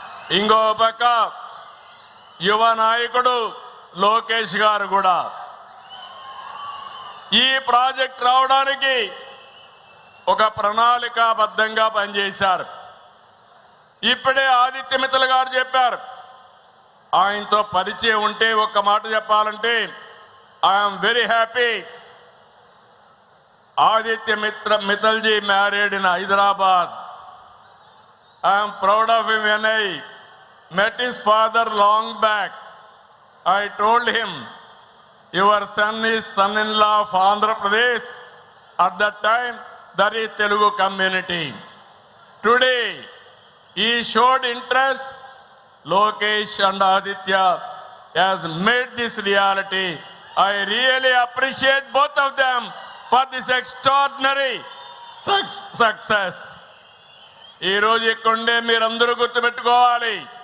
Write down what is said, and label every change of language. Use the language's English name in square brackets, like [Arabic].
[Telugu] ఇంకో పక్క యువ నాయకుడు లోకేష్ గారు కూడా ఈ ప్రాజెక్ట్ రావడానికి ఒక ప్రణాళికాబద్ధంగా పనిచేశారు. ఇప్పుడే ఆదిత్య మిత్తల్ గారు చెప్పారు. ఆయనతో పరిచయం ఉంటే ఒక్క మాట చెప్పాలంటే [English] I'm very happy. Aditya Mittal ji married in Hyderabad. I am proud of him. When I met his father long back, I told him, your son is son-in-law of Andhra Pradesh. At that time, that is Telugu community. Today, he showed interest. Lokesh and Aditya has made this reality. I really appreciate both of them for this extraordinary success. [Telugu] ఈ రోజు ఇక్కడే మీరందరూ గుర్తుపెట్టుకోవాలి.